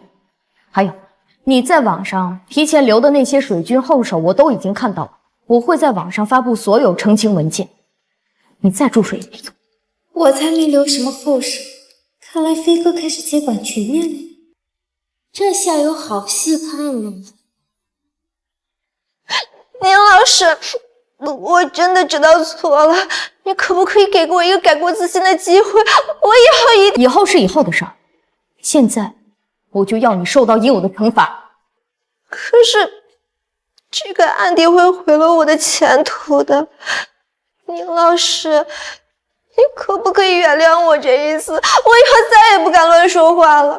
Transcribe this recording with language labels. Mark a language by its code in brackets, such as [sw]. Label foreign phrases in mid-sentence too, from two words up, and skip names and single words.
[zh] 还有，你在网上提前留的那些水军后手我都已经看到了，我会在网上发布所有澄清文件，你再住水也没用。我才没留什么后手，看来飞哥開始接管局面了，這下有好戲看了。宁老師，我真的知道錯了，你可不可以給我一個改過自新的機會？我以後是以後的事兒，現在我就要你受到應有的懲罰。可是這個案底會毀了我的前途的，寧老師，你可不可以原諒我這一次？我以後再也不敢亂說話了。